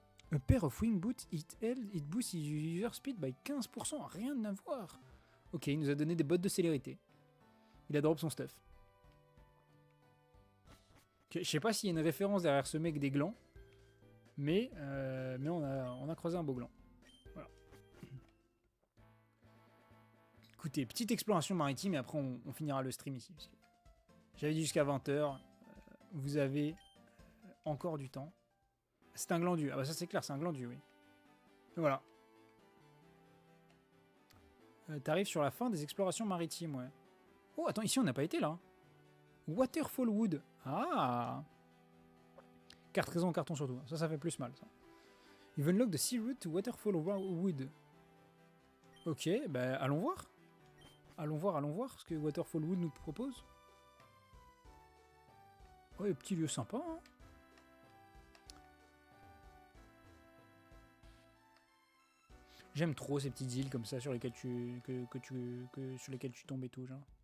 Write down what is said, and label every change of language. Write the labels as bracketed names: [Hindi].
[English] A pair of wing boots, it boosts user speed by 15%. [French] Rien à voir. Ok, il nous a donné des bottes de célérité. Il a drop son stuff. Okay, je sais pas s'il y a une référence derrière ce mec des glands. Mais on a croisé un beau gland. Voilà. Écoutez, petite exploration maritime et après on finira le stream ici. J'avais dit jusqu'à 20h. Vous avez encore du temps. C'est un glandu. Ah bah ça c'est clair, c'est un glandu, oui. Et voilà. T'arrives sur la fin des explorations maritimes, ouais. Oh, attends, ici on n'a pas été là. Waterfall Wood. Ah. Carte raison, carton surtout. Ça fait plus mal, ça. [English] You've unlocked the sea route to Waterfall Wood. [French] Ok, bah allons voir. Allons voir ce que Waterfall Wood nous propose. Ouais, petit lieu sympa, hein. J'aime trop ces petites îles comme ça sur lesquelles sur lesquelles tu tombes et tout, genre.